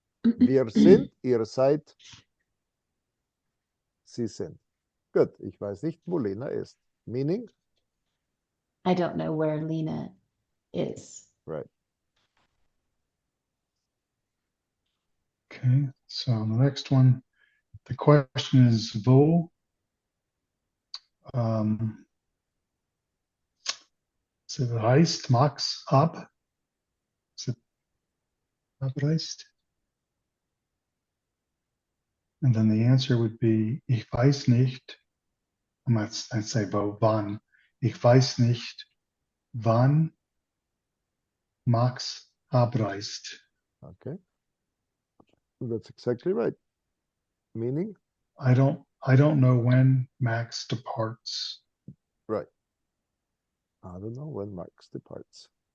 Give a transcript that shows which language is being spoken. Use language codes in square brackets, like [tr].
[de] Wir sind, ihr seid, sie sind. [en] Good. [de] Ich weiß nicht, wo Lena ist. [en] Meaning? I don't know where Lena is. Right. Okay, so the next one, the question is wo. [de] So reist Max ab? [en] Is it [de] abreist? [en] And then the answer would be [de] ich weiß nicht. [en] I'd say wann. [de] Ich weiß nicht, wann Max abreist. [en] Okay. That's exactly right. Meaning? I don't know when Max departs. Right. I don't know when Max departs.